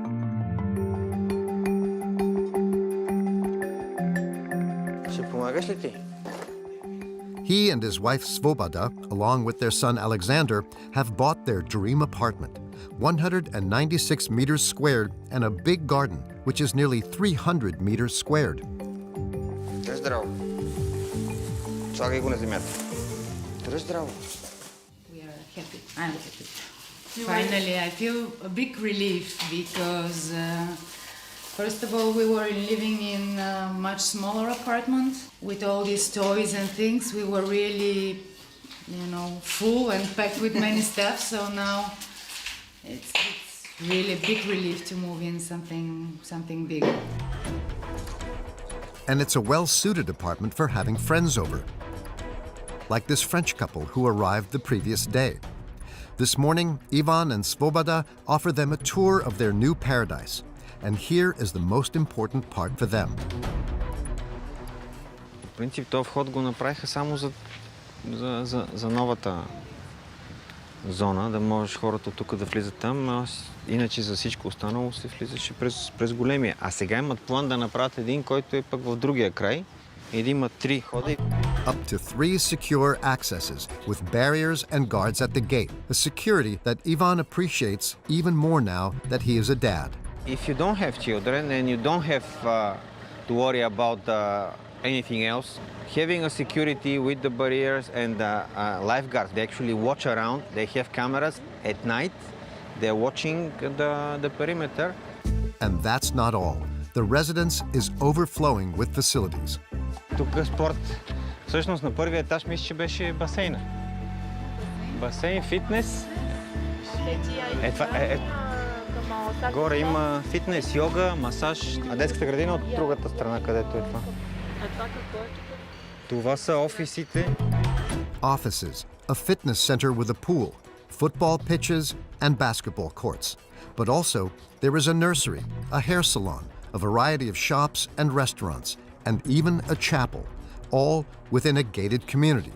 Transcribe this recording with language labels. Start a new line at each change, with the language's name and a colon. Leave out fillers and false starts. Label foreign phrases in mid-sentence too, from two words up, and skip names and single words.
English: He and his wife Svoboda, along with their son Alexander, have bought their dream apartment, 196 meters squared and a big garden, which is nearly 300 meters squared.
Bulgarian: Здраво. Слагай го на земята. Здраво.
English: We are happy. I'm happy. Finally, I feel a big relief because first of all, we were living in a much smaller apartment with all these toys and things. We were really, full and packed with many stuff. So now it's really a big relief to move in something bigger. And it's a well-suited apartment for having friends over, like this French couple who arrived the previous day. This morning, Ivan and Svoboda offer them a tour of their new paradise. And here is the most important part for them.
Bulgarian: В принцип, този вход го направиха само за новата зона, да можеш хората от тук да влизат там. Иначе за всичко останало се влизаше през големия. А сега имат план да направят един, който е пък в другия край. И да имат 3 хода.
English: Up to 3 secure accesses with barriers and guards at the gate, a security that Ivan appreciates even more now that he is a dad. If you don't have children and you don't have to worry about anything else, having a security with the barriers and lifeguards, they actually watch around. They have cameras at night. They're watching the perimeter. And that's not all. The residence is overflowing with facilities.
Bulgarian: Тук спорт. Всъщност на първия етаж мисля, че беше басейна. Басейн, фитнес. Горе има фитнес, йога, масаж, а детската градина от другата страна, където е това. Това са офисите.
English: Offices, a fitness center with a pool, football pitches, and basketball courts. But also, there is a nursery, a hair salon, a variety of shops and restaurants, and even a chapel, all within a gated community.